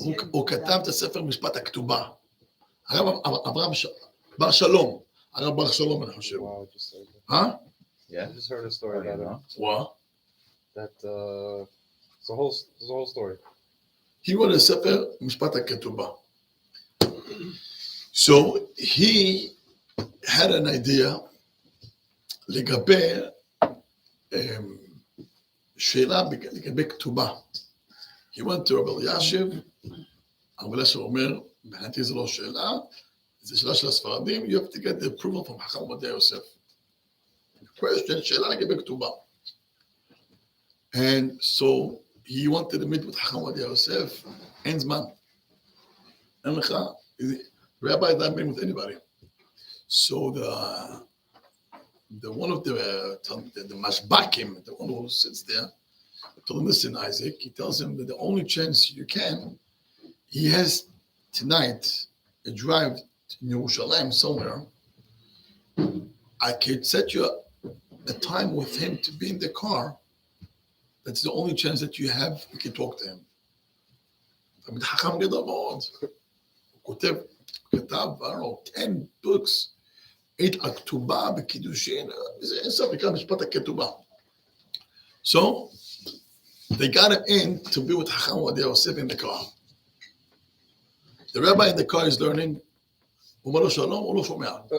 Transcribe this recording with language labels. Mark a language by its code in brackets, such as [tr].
[he] הוא כתב את הספר משפט הכתובה. הרב אברהם בר שלום. הרב בר שלום, אני חושב. [en] I just heard a story about him. What? That it's the whole story. He wrote a ספר משפט הכתובה. So he had an idea [he] לגבי שאלה לגבי כתובה. [en] He went to [he] רבי אלישיב, רבי אלישיב אומר, מבחינתי זו לא שאלה, זו שאלה של הספרדים, [en] you have to get the approval from חכם עובדיה יוסף. Question, [he] שאלה לגבי כתובה. [en] And so he wanted to meet with חכם עובדיה יוסף, [he] אין זמן. אין לך, [en] rabbi is not meeting with anybody. So the one of the mashbakim, the one who sits there, told him, listen, Isaac, he tells him that the only chance you can, he has tonight a drive to Jerusalem somewhere. I could set you a time with him to be in the car. That's the only chance that you have, you can talk to him. [he] תמיד חכם גדול מאוד. הוא כתב, [en] I don't know, 10 books. [he] 8 הכתובה בקידושין, זה אין סוף, נקרא משפט הכתובה. [en] So, they got him in to be with חכם עובדיה יוסף in the car. The rabbi in the car is learning, [he] הוא אומר לו שלום, הוא לא שומע.